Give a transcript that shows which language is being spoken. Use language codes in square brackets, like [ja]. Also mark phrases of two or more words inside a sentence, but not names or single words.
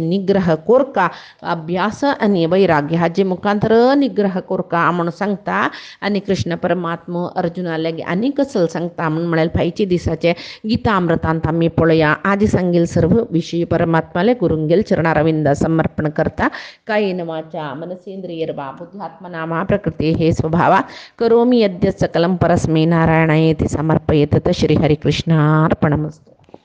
[kok] निग्रह कोरका अभ्यास आनी वैराग्य हाजे मुखांतर निग्रह कोरका म्हूण सांगता आनी कृष्ण परमात्मो अर्जुनाले आनी कसल सांगता म्हूण म्हळ्यार फायचे दिसाचे गीता अमृतांत आमी पळया आदी सांगील सर्व विशय परमात्माले गुरुंगेल चरणारविंद समर्पण करता [sa] कायेन वाचा मनसेंद्रियर्वा बुद्ध्यात्मना वा प्रकृते हे स्वभावा करोमि यद्यत् सकलं परस्मै नारायणायेति समर्पयेत् श्री हरिकृष्णार्पणमस्तु।